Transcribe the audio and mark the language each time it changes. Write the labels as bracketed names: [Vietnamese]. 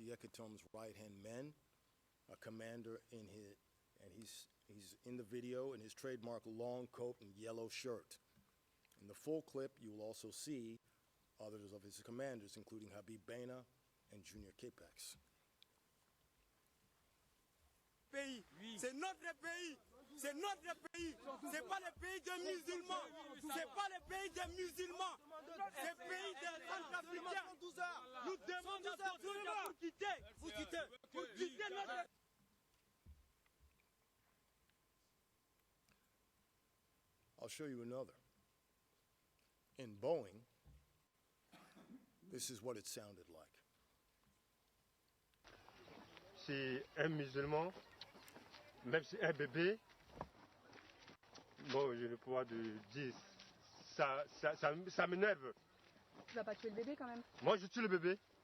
[English] Yekatom's right-hand men, a commander and he's in the video in his trademark long coat and yellow shirt. In the full clip, you will also see others of his commanders, including Habib Bena and Junior Capex. [French] Pays, c'est notre pays, c'est notre pays, c'est pas le pays des musulmans, c'est pas le pays des musulmans, c'est le pays des Centrafricains. Nous demandons pour quitter notre... [English] I'll show you another. In Boeing, this is what it sounded like. [French] C'est un musulman, même si un bébé, bon, je ne peux pas dire, ça m'énerve. Tu vas pas tuer le bébé quand même? Moi je tue le bébé.